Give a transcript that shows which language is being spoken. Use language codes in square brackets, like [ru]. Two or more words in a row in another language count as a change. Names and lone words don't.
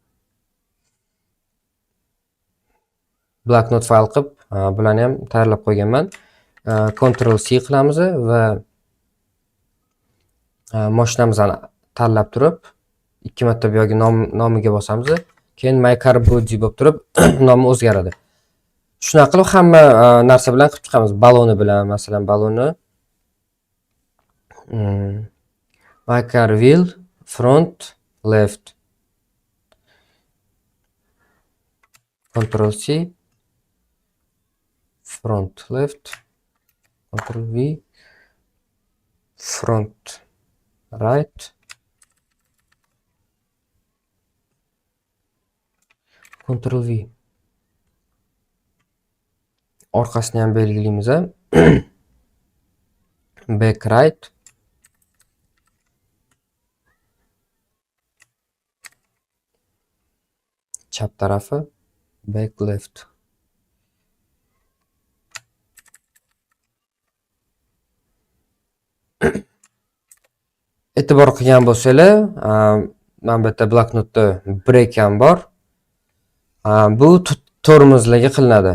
[uz] Blocknot fayl qilib, bularni ham tayyorlab qo'yganman. Ctrl C qilamiz va mashinamizni tanlab turib, ikki marta bu yoqqa nomiga bosamiz. Keyin [en] my car body [uz] bo'lib turib, nomi o'zgaradi. Shuna qilib hamma narsa bilan qilib chiqamiz. Baloni bilan, masalan, baloni [en] my car wheel front left. Ctrl C front left. Ctrl V front right. Ctrl V. [uz] Orqasini ham belgilaymiz. [en] Back right. [uz] Chap tarafi [en] back left. [uz] E'tibor qilgan bo'lsanglar, mana bu yerda bloknotda break ham bor. Bu tormozlarga qilinadi.